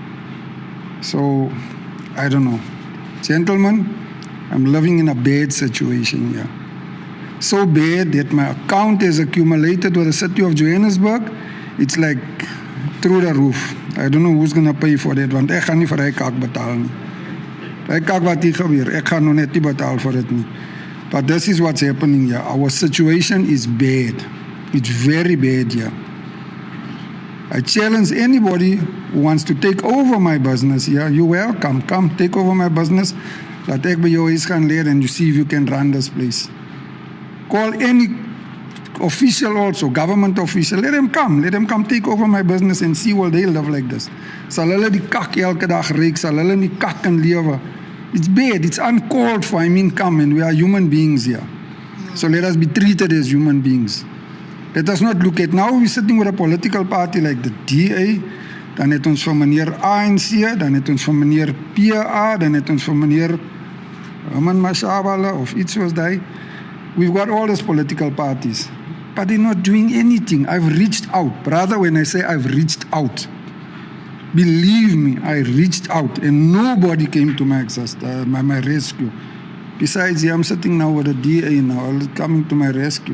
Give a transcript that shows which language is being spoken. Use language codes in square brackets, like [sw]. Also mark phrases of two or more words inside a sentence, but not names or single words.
[en] So, I don't know. Gentlemen, I'm living in a bad situation here. So bad that my account has accumulated with the city of Johannesburg. It's like through the roof. I don't know who's going to pay for that, [af] want ek gaan nie vir hy kak betaal nie. Hy kak wat hier gebeur, ek gaan nou net nie betaal vir dit nie. [en] But this is what's happening here. Our situation is bad. It's very bad here. I challenge anybody who wants to take over my business here. You're welcome. Come, take over my business. [af] Laat ek by jou huis gaan leer [en] and you see if you can run this place. Call any official also, government official. Let them come. Let them come take over my business and see will they live like this. [af] Sal hulle die kak elke dag reek, sal hulle nie kak kan lewe. [en] It's bad. It's uncalled for. I mean, come, and we are human beings here. So let us be treated as human beings. Let us not look at, now we're sitting with a political party like the DA, [af] dan het ons van meneer ANC, dan het ons van meneer PA, dan het ons van meneer Herman Mashabala of iets soos die. [en] We've got all these political parties, but they're not doing anything. I've reached out. Brother, when I say I've reached out, believe me, I reached out and nobody came to my rescue. Besides, I'm sitting now with the DA now, coming to my rescue.